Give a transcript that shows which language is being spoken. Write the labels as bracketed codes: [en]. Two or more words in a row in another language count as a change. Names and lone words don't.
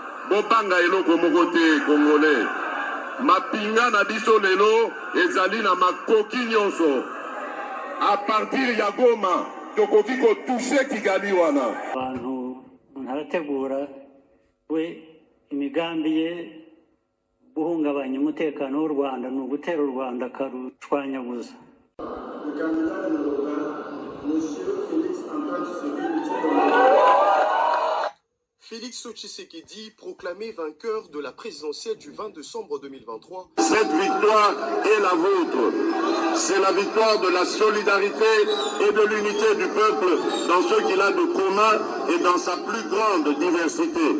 [ln] Bopanga eloko mokote Congolais. Mapinga na biso lelo ezali na makoki nyonso. [fr] À partir [ln] ya Goma, tokoki ko toucher Kigali wana. [rw] Abantu ntarategura we imigambi ye guhungabanya umutekano w'u Rwanda no gutera u Rwanda karushwanyaguza. [fr] Félix Tshisekedi, proclamé vainqueur de la présidentielle du 20 décembre 2023. Cette victoire est la vôtre. C'est la victoire de la solidarité et de l'unité du peuple dans ce qu'il a de commun et dans sa plus grande diversité.